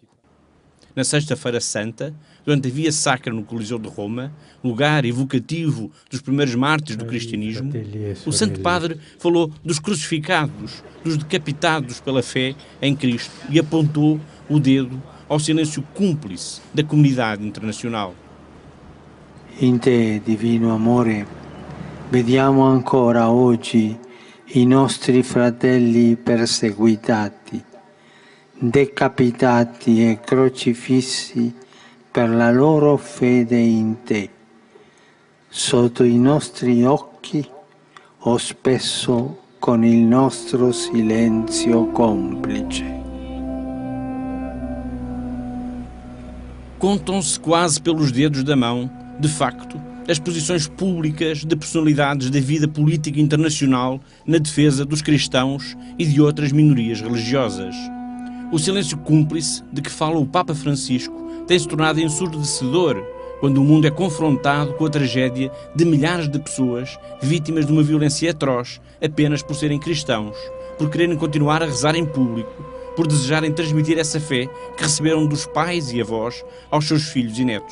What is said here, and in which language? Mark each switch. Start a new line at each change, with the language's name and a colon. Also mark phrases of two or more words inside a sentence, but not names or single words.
Portuguese: Na Sexta-feira Santa, durante a Via Sacra no Coliseu de Roma, lugar evocativo dos primeiros mártires do cristianismo, o Santo Padre falou dos crucificados, dos decapitados pela fé em Cristo e apontou o dedo ao silêncio cúmplice da comunidade internacional.
Italian: In te, divino amore, vediamo ancora oggi i nostri fratelli perseguitati, decapitati e crocifissi per la loro fede in te, sotto i nostri occhi o spesso con il nostro silenzio complice.
Portuguese: Contam-se quase pelos dedos da mão, de facto, as posições públicas de personalidades da vida política internacional na defesa dos cristãos e de outras minorias religiosas. O silêncio cúmplice de que fala o Papa Francisco tem-se tornado ensurdecedor quando o mundo é confrontado com a tragédia de milhares de pessoas vítimas de uma violência atroz apenas por serem cristãos, por quererem continuar a rezar em público, por desejarem transmitir essa fé que receberam dos pais e avós aos seus filhos e netos.